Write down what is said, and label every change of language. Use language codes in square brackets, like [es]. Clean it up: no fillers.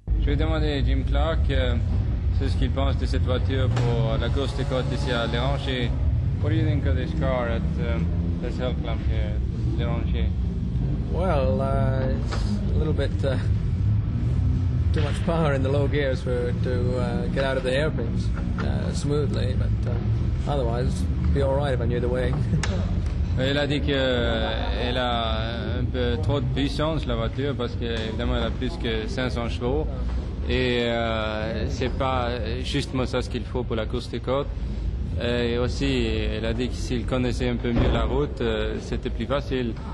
[fr] vais demander à Jim Clark ce qu'il pense de cette voiture pour la course des côtes ici à Les Ranchers. [en] What do you think of this car at this hill climb here at Les Ranchers? Well, it's a little bit too much power in the low gears for it to get out of the hairpins smoothly, but otherwise it'd be all right if I knew the way. [fr] Il a dit qu'elle a un peu trop de puissance, la voiture, parce qu'évidemment elle a plus que 500 chevaux. Et c'est pas justement ça ce qu'il faut pour la course des côtes. Et aussi, elle a dit que s'il connaissait un peu mieux la route, c'était plus facile.